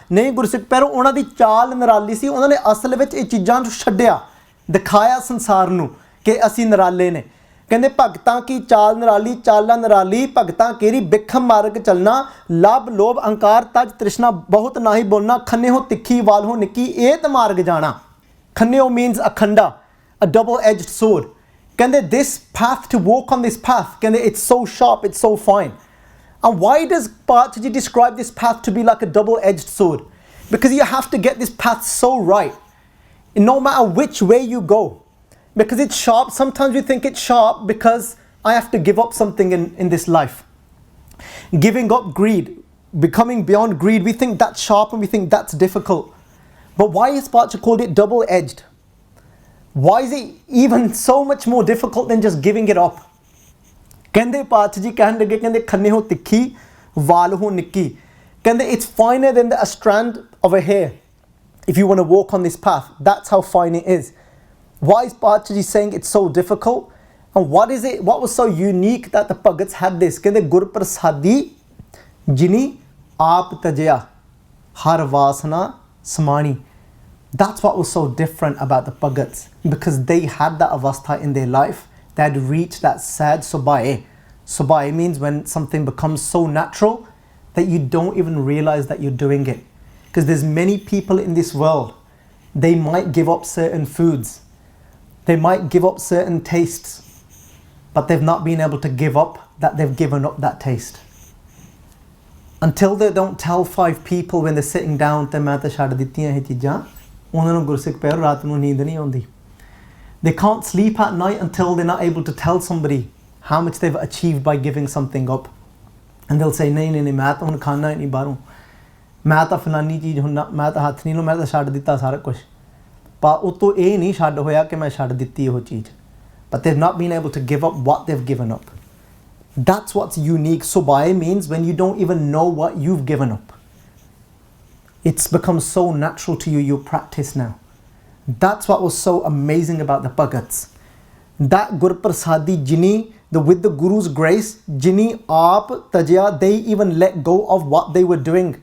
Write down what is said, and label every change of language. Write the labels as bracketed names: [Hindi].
[Punjabi] Nahi Gursikh Pyaro, ਉਹਨਾਂ ਦੀ ਚਾਲ ਨਿਰਾਲੀ ਸੀ. ਉਹਨਾਂ ਨੇ ਅਸਲ ਵਿੱਚ ਇਹ ਚੀਜ਼ਾਂ ਨੂੰ ਛੱਡਿਆ, ਦਿਖਾਇਆ ਸੰਸਾਰ ਨੂੰ ਕਿ ਅਸੀਂ ਨਿਰਾਲੇ ਨੇ. ਕਹਿੰਦੇ ਭਗਤਾਂ ਕੀ ਚਾਲ ਨਿਰਾਲੀ, ਚਾਲਾਂ ਨਿਰਾਲੀ, ਭਗਤਾਂ ਕੇਰੀ ਬਿਖਮ ਮਾਰਗ ਚਲਣਾ, ਲਬ ਲੋਭ ਅੰਕਾਰ ਤਜ ਤ੍ਰਿਸ਼ਨਾ, ਬਹੁਤ ਨਾਹੀ ਬੋਲਣਾ, ਖੰਨੇ ਹੋ ਤਿੱਖੀ ਵਾਲ ਹੋ ਨਿੱਕੀ, ਇਹ ਤੇ ਮਾਰਗ ਜਾਣਾ. [English] Khanneo means a khanda, a double-edged sword. [Punjabi] ਕਹਿੰਦੇ [English] this path, to walk on this path, ਕਹਿੰਦੇ it's so sharp, it's so fine. And why does Pachaji describe this path to be like a double-edged sword? Because you have to get this path so right, no matter which way you go. Because it's sharp. Sometimes we think it's sharp because I have to give up something in this life. Giving up greed, becoming beyond greed, we think that's sharp and we think that's difficult. But why is Pacha called it double-edged? Why is it even so much more difficult than just giving it up? [Punjabi] ਕਹਿੰਦੇ ਪਾਤਸ਼ਾਹ ਜੀ ਕਹਿਣ ਲੱਗੇ ਕਹਿੰਦੇ ਖੰਨੇ ਹੋ ਤਿੱਖੀ ਵਾਲ ਹੋ ਨਿੱਕੀ ਕਹਿੰਦੇ [English] it's finer than a strand of a hair if you want to walk on this path. That's how fine it is. Why is Pacha ji saying it's so difficult? And what was so unique that the Bhagats had this? [Punjabi] ਕਹਿੰਦੇ ਗੁਰ ਪ੍ਰਸਾਦੀ ਜਿਨੀ ਆਪ ਤਜਿਆ ਹਰ ਵਾਸਨਾ ਸਮਾਣੀ. [English] That's what was so different about the Bhagats, because they had that avastha in their life. They had reached that sad Subhaee. Subhaee means when something becomes so natural that you don't even realize that you're doing it. Because there's many people in this world, they might give up certain foods, they might give up certain tastes, but they've not been able to give up that they've given up that taste. Until they don't tell 5 people when they're sitting down [Punjabi] ਤੇ ਮੈਂ ਤਾਂ ਛੱਡ ਦਿੱਤੀਆਂ ਇਹ ਚੀਜ਼ਾਂ, ਉਹਨਾਂ ਨੂੰ ਗੁਰਸਿੱਖ ਪਿਆਰ ਰਾਤ ਨੂੰ ਨੀਂਦ ਨਹੀਂ ਆਉਂਦੀ. [English] They can't sleep at night until they're not able to tell somebody how much they've achieved by giving something up. And they'll say [Punjabi] ਨਹੀਂ ਨਹੀਂ ਨਹੀਂ ਮੈਂ ਤਾਂ ਹੁਣ ਖਾਣਾ ਹੀ ਨਹੀਂ ਬਾਹਰੋਂ, ਮੈਂ ਤਾਂ ਫਲਾਨੀ ਚੀਜ਼ ਹੁਣ ਮੈਂ ਤਾਂ ਹੱਥ ਨਹੀਂ ਲਾਉਣਾ, ਮੈਂ ਤਾਂ ਛੱਡ ਦਿੱਤਾ ਸਾਰਾ ਕੁਝ. ਪਰ ਉਹ ਤੋਂ ਇਹ ਨਹੀਂ ਛੱਡ ਹੋਇਆ ਕਿ ਮੈਂ ਛੱਡ ਦਿੱਤੀ ਉਹ ਚੀਜ਼. [English] But they've not been able to give up what they've given up. That's what's unique. Subhaee means when you don't even know what you've given up. It's become so natural to you, you practice now. That's what was so amazing about the Bhagats. That [Punjabi] Gur Prasadi Jini, [English] with the Guru's grace, [Punjabi] Jini Aap Tajya, [English] they even let go of what they were doing.